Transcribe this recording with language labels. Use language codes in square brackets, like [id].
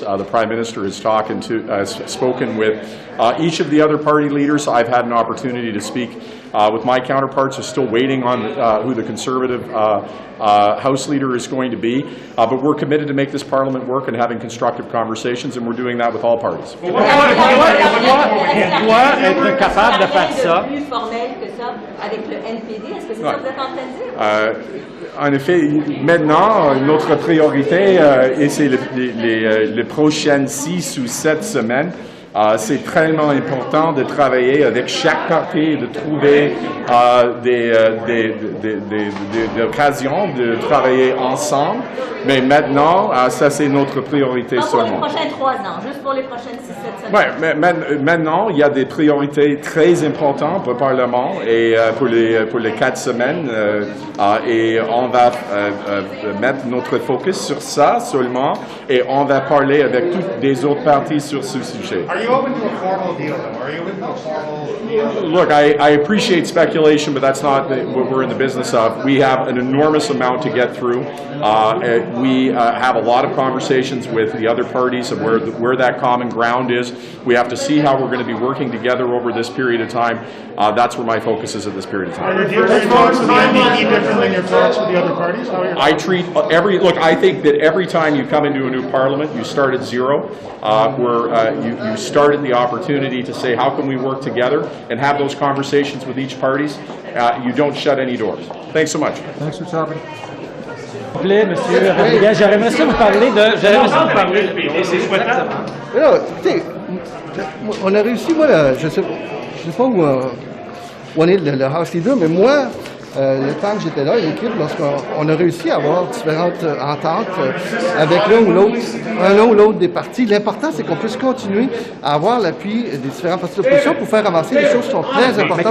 [en] The Prime Minister has spoken with each of the other party leaders. I've had an opportunity to speak with my counterparts. Are still waiting on who the Conservative House Leader is going to be. But we're committed to make this Parliament work and having constructive conversations, and we're doing that with all parties. [fr] Être capable de faire ça. Plus formel que ça avec le NPD, est-ce que c'est ça que vous êtes en train de dire? En effet, maintenant, notre priorité, et c'est les prochaines 6 ou 7 semaines, c'est très important de travailler avec chaque parti et de trouver des occasions de travailler ensemble. Mais maintenant, ça c'est notre priorité seulement. Pour les prochains 3 ans, juste pour les prochaines 6-7 semaines. Ouais, mais maintenant, il y a des priorités très importantes pour le Parlement et pour les 4 semaines. Et on va mettre notre focus sur ça seulement et on va parler avec toutes les autres parties sur ce sujet. [en] Are you open to a formal deal, though? Are you open to a formal deal? Look, I appreciate speculation, but that's not what we're in the business of. We have an enormous amount to get through. We have a lot of conversations with the other parties of where that common ground is. We have to see how we're going to be working together over this period of time. That's where my focus is at this period of time. Are your talks with the NDP different than your talks with the other parties? I treat I think that every time you come into a new parliament, you start at zero, where you start at the opportunity to say, how can we work together and have those conversations with each parties. You don't shut any doors. Thanks so much. Thanks for talking. [fr] Monsieur Rodriguez, j'aimerais ça vous parler de... C'est souhaitable. Alors, écoutez, on a réussi, moi, je sais pas où on est le House Leader, mais moi, le temps que j'étais là, l'équipe, lorsqu'on a réussi à avoir différentes ententes avec l'un ou l'autre des partis, l'important, c'est qu'on puisse continuer à avoir l'appui des différents partis d'opposition pour faire avancer les choses qui sont très importantes.